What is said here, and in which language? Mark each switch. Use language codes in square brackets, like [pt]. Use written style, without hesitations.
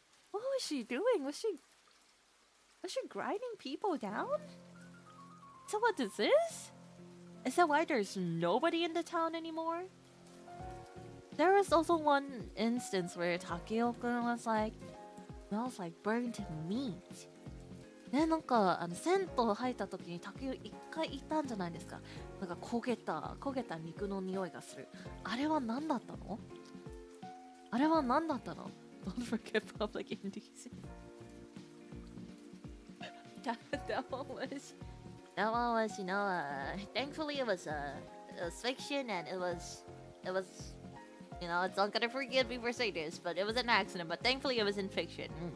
[en] What was she doing? Was she grinding people down? So what is this? Is that why there's nobody in the town anymore? There was also one instance where Takeo-kun was like, smells like burnt meat. [ja] ね、なんか銭湯入った時に竹一回行ったんじゃないですか。なんか焦げた肉の匂いがする。あれは何だったの？あれは何だったの？ [en] Don't forget public indecency. that one was, you know, thankfully it was fiction and it was, you know, it's not gonna forgive me for saying this, but it was an accident, but thankfully it was in fiction.